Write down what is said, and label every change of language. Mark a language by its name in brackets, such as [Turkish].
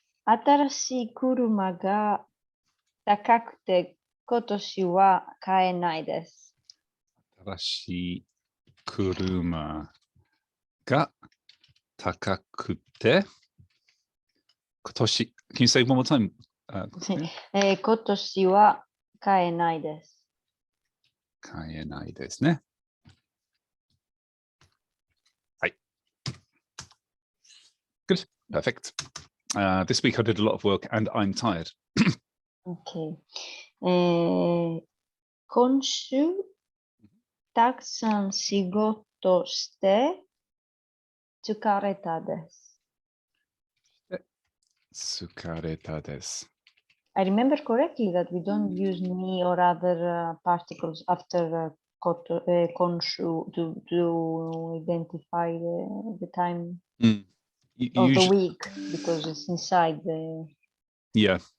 [Japanese] 新しい車が高くて今年は買えないです。新しい車が高くて今年 [English] Can you say one more time? [Japanese] 今年は買えないです。買えないですね。はい。 [English] Good. Perfect. This week I did a lot of work and I'm tired. Okay. [Japanese] 今週たくさん仕事して疲れたです。疲れたです。 [English] I remember correctly that we don't use ni or other particles after konshu to identify the time of the week because it's inside the. Yeah.